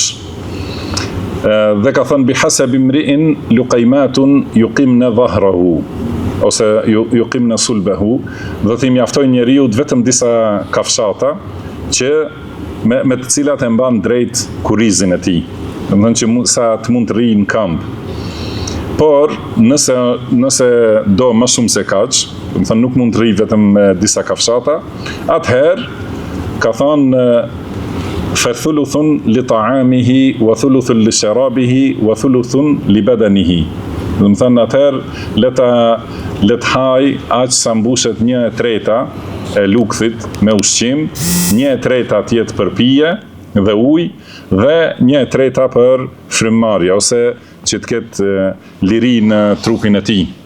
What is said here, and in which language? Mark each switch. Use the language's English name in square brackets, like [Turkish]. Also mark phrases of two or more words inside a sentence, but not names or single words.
[Albanian] Dhe ka thënë [Arabic] بحسب امرئ لقيمات يقمن ظهره [Albanian] ose [Arabic] يقمن صلبه, [Albanian] do të mjaftojnë njeriu vetëm disa kafshata që me të cilat e mban drejt kurrizin e tij. Do të thënë që sa të mund të rrijë në kamp. Por nëse do më shumë se kaq, do të thënë nuk mund të rrijë vetëm me disa kafshata, atëherë ka thënë [Arabic] فثلث لطعامه وثلث لشرابه وثلث لبدنه. [Albanian] Do të thënë atëherë le të haj aq sa mbushet 1/3 e lukthit me ushqim, 1/3 tjetë për pije dhe ujë, dhe 1/3 për frymëmarrje ose që të ketë liri në trupin e tij.